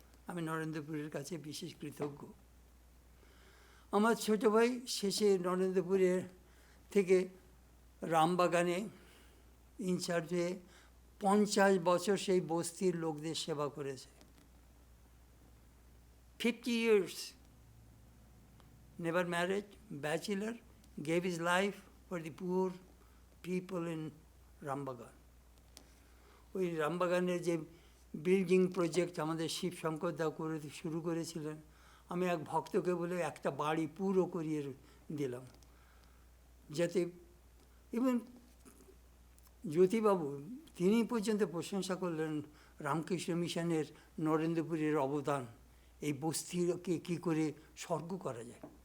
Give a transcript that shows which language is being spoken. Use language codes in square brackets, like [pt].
[bn] আমি নরেন্দ্রপুরের কাছে বিশেষ কৃতজ্ঞ। আমার ছোটো ভাই শেষে নরেন্দ্রপুরের থেকে রামবাগানে ইনচার্জ হয়ে 50 বছর সেই বস্তির লোকদের সেবা করেছে। [en] 50 years, never married, bachelor, gave his life for the poor people in Rambagan. [bn] ওই রামবাগানের যে বিল্ডিং প্রজেক্ট আমাদের শিবশঙ্কর দা শুরু করেছিলেন, আমি এক ভক্তকে বলে একটা বাড়ি পুরো করিয়ে দিলাম, যাতে ইভেন জ্যোতিবাবু তিনি পর্যন্ত প্রশংসা করলেন রামকৃষ্ণ মিশনের নরেন্দ্রপুরের অবদান, এই বস্তিকে কী করে স্বর্গ করা যায়।